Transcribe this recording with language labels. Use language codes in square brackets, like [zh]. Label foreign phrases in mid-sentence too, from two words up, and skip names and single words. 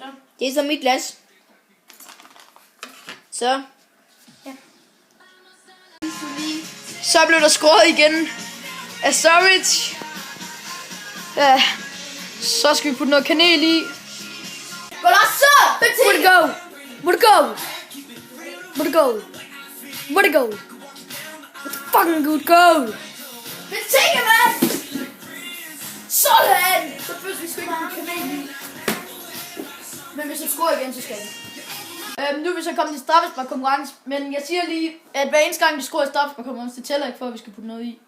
[da] Det er så mit glas. Så. Så blev der scoret igen af Soric. Ja. Så skal vi putte noget kanel i. Golasso! [en] Would it go? Would it go? Would it go? Would it go? It's a fucking good goal. [da] Betinge, mand! Sådan! Så først vi skal ikke putte kanel i. Men hvis du scorer igen, så skal vi. Nu er vi så kommet til straffespark-konkurrence, men jeg siger lige, at hver eneste gang vi scorer i straffespark-konkurrence, det tæller ikke for, at vi skal putte noget i.